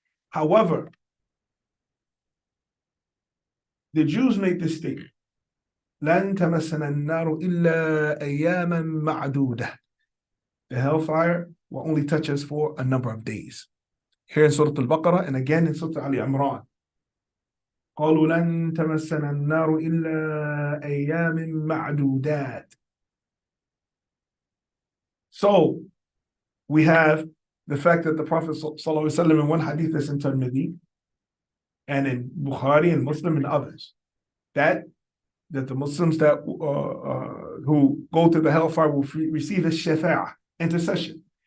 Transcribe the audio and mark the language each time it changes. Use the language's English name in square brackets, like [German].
[English] However, the Jews make this statement: [Arabic] لَن تَمَسَّنَا النَّارُ إِلَّا أَيَّامًا مَعْدُودَةً. [English] The hellfire will only touch us for a number of days. Here in Surah Al-Baqarah, and again in Surah Ali Imran. [Arabic] قالوا لن تمسنا النار إلا أيام معدودات. [English] So we have the fact that the Prophet ﷺ in one hadith that's in Tirmidhi and in Bukhari and Muslim and others, that the Muslims that who go to the hellfire will receive a shafa'ah, intercession.